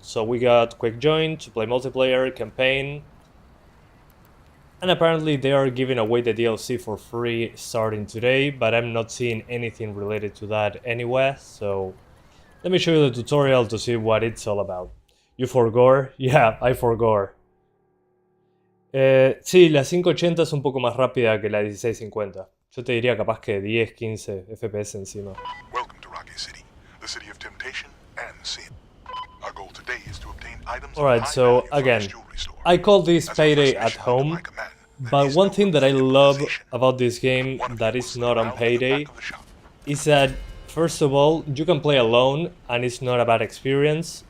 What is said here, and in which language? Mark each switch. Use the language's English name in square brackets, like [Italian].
[English] So we got Quick Join to play multiplayer, campaign. And apparently they are giving away the DLC for free starting today, but I'm not seeing anything related to that anywhere, so let me show you the tutorial to see what it's all about. You forgore? Yeah, I forgore. [Spanish] Sí, la 580 es un poco más rápida que la 1650. Yo te diría capaz que 10, 15 FPS encima. [English] Welcome to Rockay City, the city of temptation and sin. Our goal today is to obtain items. Alright, so again, I call this Payday at home, but one thing that I love about this game that is not on Payday is that First of all, you can play alone and it's not a bad experience.